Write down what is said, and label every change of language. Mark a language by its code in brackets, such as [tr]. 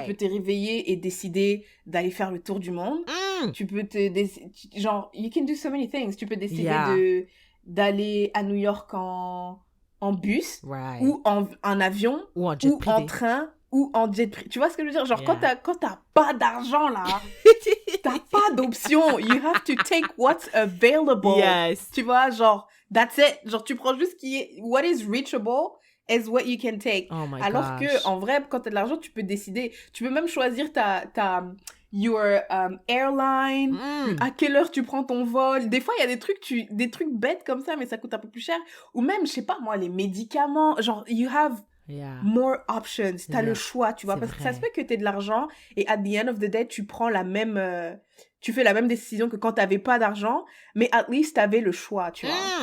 [fr] Tu peux te réveiller et décider d'aller faire le tour du monde. Tu peux genre, [en] you can do so many things. [fr] Tu peux décider d'aller à New York en bus, [en] right. [fr] ou en avion, ou en jet ou privé. en train, ou en jet privé. Tu vois ce que je veux dire? Genre, quand t'as pas d'argent, là, t'as pas d'option. [en] You have to take what's available. Yes. [fr] Tu vois, genre, [en] that's it. [fr] Genre, tu prends juste ce qui est... [en] What is reachable is what you can take. Oh my [fr] Alors [en] gosh. [fr] que, en vrai, quand t'as de l'argent, tu peux décider. Tu peux même choisir [en] your airline, [fr] à quelle heure tu prends ton vol. Des fois, il y a des trucs bêtes comme ça, mais ça coûte un peu plus cher. Ou même, je sais pas, moi, les médicaments. Genre, [en] you have... more options, [fr] t'as le choix, tu vois, parce que ça se fait que t'aies de l'argent et [en] at the end of the day, [fr] tu fais la même décision que quand t'avais pas d'argent, mais [en] at least [fr] t'avais le choix, tu vois.